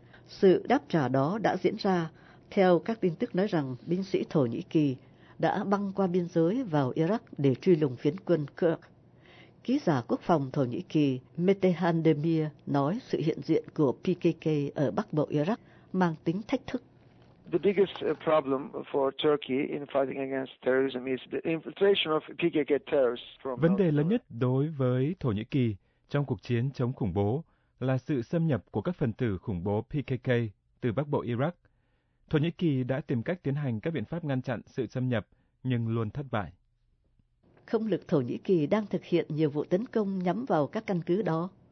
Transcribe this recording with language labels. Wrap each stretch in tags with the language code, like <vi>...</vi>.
<vi>Sự đáp trả đó đã diễn ra, theo các tin tức nói rằng binh sĩ Thổ Nhĩ Kỳ đã băng qua biên giới vào Iraq để truy lùng phiến quân Kurd. Ký giả quốc phòng Thổ Nhĩ Kỳ Metehan Demir nói sự hiện diện của PKK ở bắc bộ Iraq mang tính thách thức.</vi> <en>The biggest problem for Turkey in fighting against terrorism is the infiltration of PKK terrorists from.</en> <vi>Vấn đề lớn nhất đối với Thổ Nhĩ Kỳ trong cuộc chiến chống khủng bố là sự xâm nhập của các phần tử khủng bố PKK từ bắc bộ Iraq. Thổ Nhĩ Kỳ đã tìm cách tiến hành các biện pháp ngăn chặn sự xâm nhập nhưng luôn thất bại. Không lực Thổ Nhĩ Kỳ đang thực hiện nhiều vụ tấn công nhắm vào các căn cứ đó.</vi>